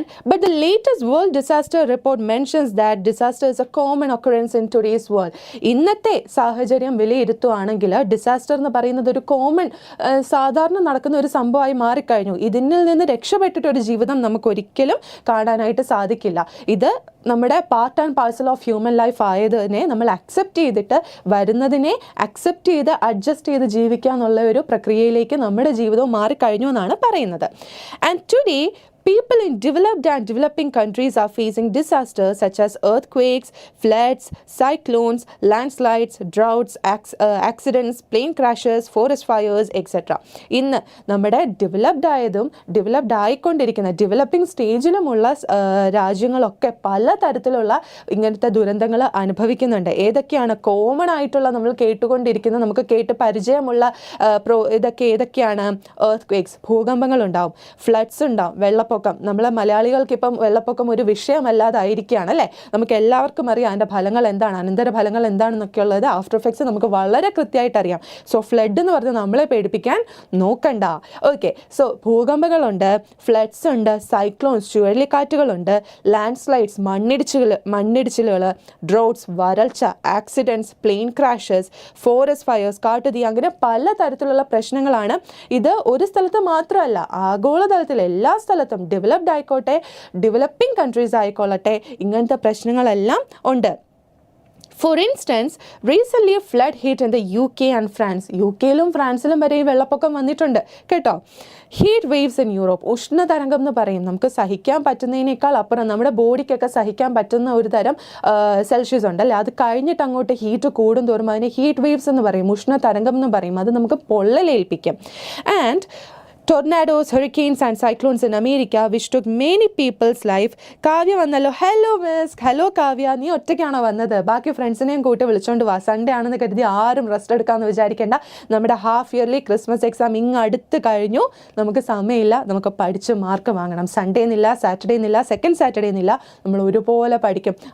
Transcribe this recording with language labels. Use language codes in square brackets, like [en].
[en] But the latest World Disaster Report mentions that disaster is a common occurrence in today's world. [ml] ഇന്നത്തെ സാഹചര്യം വിലയിരുത്തുകയാണെങ്കിൽ disaster എന്ന് പറയുന്നത് ഒരു സാധാരണ നടക്കുന്ന ഒരു സംഭവമായി മാറിക്കഴിഞ്ഞു. ഇതിൽ നിന്ന് രക്ഷപ്പെട്ടിട്ടൊരു ജീവിതം നമുക്ക് ഒരിക്കലും കാണാനായിട്ട് സാധിക്കില്ല. ഇത് നമ്മുടെ part and parcel of human life ആയതിനെ നമ്മൾ അക്സെപ്റ്റ് ചെയ്തിട്ട് വരുന്നതിനെ അക്സെപ്റ്റ് ചെയ്ത് അഡ്ജസ്റ്റ് ചെയ്ത് ജീവിക്കുക എന്നുള്ള ഒരു പ്രക്രിയയിലേക്ക് നമ്മുടെ ജീവിതവും മാറിക്കഴിഞ്ഞു എന്നാണ് പറയുന്നത്. [en] And today people in developed and developing countries are facing disasters such as earthquakes, floods, cyclones, landslides, droughts, accidents, plane crashes, forest fires, etc. [ml] ഇന്ന് നമ്മുടെ ഡെവലപ്ഡ് ആയിക്കൊണ്ടിരിക്കുന്ന ഡെവലപ്പിംഗ് സ്റ്റേജിലുമുള്ള രാജ്യങ്ങളൊക്കെ പലതരത്തിലുള്ള ഇങ്ങനത്തെ ദുരന്തങ്ങൾ അനുഭവിക്കുന്നുണ്ട്. ഏതൊക്കെയാണ് കോമൺ ആയിട്ടുള്ള നമ്മൾ കേട്ടുകൊണ്ടിരിക്കുന്ന, നമുക്ക് കേട്ട് പരിചയമുള്ള ഏതൊക്കെയാണ്? എർത്ത് ഭൂകമ്പങ്ങൾ ഉണ്ടാവും, ഫ്ലഡ്സ് ഉണ്ടാവും, വെള്ളപ്പൊക്കം. നമ്മളെ മലയാളികൾക്ക് ഇപ്പം വെള്ളപ്പൊക്കം ഒരു വിഷയമല്ലാതായിരിക്കുകയാണ് അല്ലേ. നമുക്ക് എല്ലാവർക്കും അറിയാം അതിൻ്റെ ഫലങ്ങൾ എന്താണ്, അനന്തര ഫലങ്ങൾ എന്താണെന്നൊക്കെ ഉള്ളത്, ആഫ്റ്റർ എഫക്ട്സ് നമുക്ക് വളരെ കൃത്യമായിട്ട് അറിയാം. സോ ഫ്ലഡ് എന്ന് പറഞ്ഞ് നമ്മളെ പേടിപ്പിക്കാൻ നോക്കണ്ട. ഓക്കെ, സോ ഭൂകമ്പങ്ങളുണ്ട്, ഫ്ലഡ്സ് ഉണ്ട്, സൈക്ലോൺസ് ചുഴലിക്കാറ്റുകളുണ്ട്, ലാൻഡ് സ്ലൈഡ്സ് മണ്ണിടിച്ചിലുകൾ, ഡ്രോട്ട്സ് വരൾച്ച, accidents, plain crashes, forest fires കാട്ടുതീ, അങ്ങനെ പലതരത്തിലുള്ള പ്രശ്നങ്ങളാണ്. ഇത് ഒരു സ്ഥലത്ത് മാത്രമല്ല, ആഗോളതലത്തിൽ എല്ലാ സ്ഥലത്തും, ഡെവലപ്ഡ് ആയിക്കോട്ടെ ഡെവലപ്പിംഗ് കൺട്രീസ് ആയിക്കൊള്ളട്ടെ, ഇങ്ങനത്തെ പ്രശ്നങ്ങളെല്ലാം ഉണ്ട്. [en] For instance, recently a flood hit in the UK and France. [ml] യുകെയിലും ഫ്രാൻസിലും വരെ ഈ വെള്ളപ്പൊക്കം വന്നിട്ടുണ്ട് കേട്ടോ. [en] heat waves in Europe, [ml] ഉഷ്ണതരംഗം എന്ന് പറയും. നമുക്ക് സഹിക്കാൻ പറ്റുന്നതിനേക്കാൾ അപ്പുറം നമ്മുടെ ബോഡിക്കൊക്കെ സഹിക്കാൻ പറ്റുന്ന ഒരു തരം സെൽഷ്യസ് ഉണ്ടല്ലേ, അത് കഴിഞ്ഞിട്ട് അങ്ങോട്ട് ഹീറ്റ് കൂടും തോറും അതിനെ ഹീറ്റ് വേവ്സ് എന്ന് പറയും, ഉഷ്ണതരംഗം എന്ന് പറയും. അത് നമുക്ക് പൊള്ളലേൽപ്പിക്കും. [en] And tornadoes, hurricanes and cyclones in America which took many people's life. [ml] Kavya വന്നല്ലോ. Hello miss. ഹലോ കാവ്യ, നീ ഒറ്റയ്ക്കാണോ വന്നത്? ബാക്കി ഫ്രണ്ട്സിനെയും കൂട്ടി വിളിച്ചോണ്ട് വാ. സൺഡേ ആണെന്ന് കരുതി ആരും റെസ്റ്റ് എടുക്കാമെന്ന് വിചാരിക്കേണ്ട. നമ്മുടെ ഹാഫ് ഇയർലി ക്രിസ്മസ് എക്സാം അടുത്ത് കഴിഞ്ഞു. നമുക്ക് സമയമില്ല, നമുക്ക് പഠിച്ച് മാർക്ക് വാങ്ങണം. സൺഡേ എന്നില്ല, സാറ്റർഡേ എന്നില്ല, സെക്കൻഡ് സാറ്റർഡേ എന്നില്ല, നമ്മൾ ഒരുപോലെ പഠിക്കും.